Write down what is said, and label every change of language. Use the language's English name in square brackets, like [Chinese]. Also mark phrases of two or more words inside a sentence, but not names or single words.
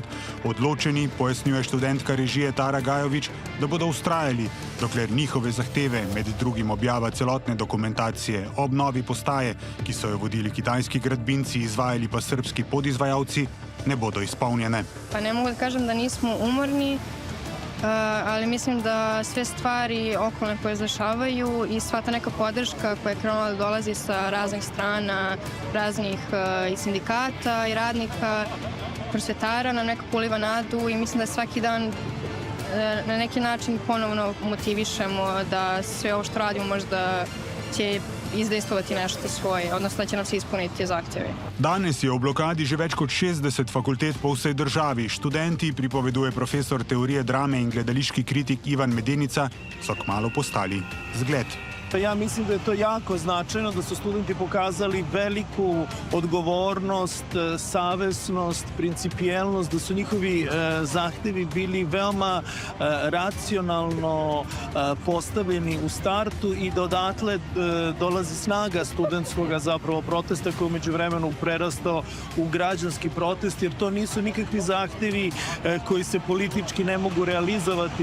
[Slovenian] Odločeni, pojasnjuje študentka režije Tara Gajovič, da bodo vztrajali, dokler njihove zahteve, med drugim objava celotne dokumentacije, obnovi postaje, ki so jo vodili kitajski gradbinci, izvajali pa srbski podizvajalci, ne bodo izpolnjene. [Serbian] Pa ne mogu da kažem da nismo umorni, ali mislim da sve stvari okolne koje zašavaju i sva ta neka podrška koja je krenula da dolazi sa raznih strana, raznih i sindikata i radnika, prosvetara nam nekako uliva nadu i mislim da svaki dan na neki način ponovno motivišemo da sve ovo što radimo možda će izdejstvovati nešto svoje, odnosno da će nam se ispuniti zahtjevi. [Slovenian] Danes je v blokadi že več kot 60 fakultet po vsej državi. Študenti, pripoveduje profesor teorije drame in gledališki kritik Ivan Medenica, so kmalu postali zgled. [Serbian] Ja mislim da je to jako značajno, da su studenti pokazali veliku odgovornost, savesnost, principijelnost, da su njihovi zahtevi bili veoma racionalno postavljeni u startu i da odatle dolazi snaga studentskog zapravo protesta koji je umeđu vremenu prerastao u građanski protest, jer to nisu nikakvi zahtevi koji se politički ne mogu realizovati.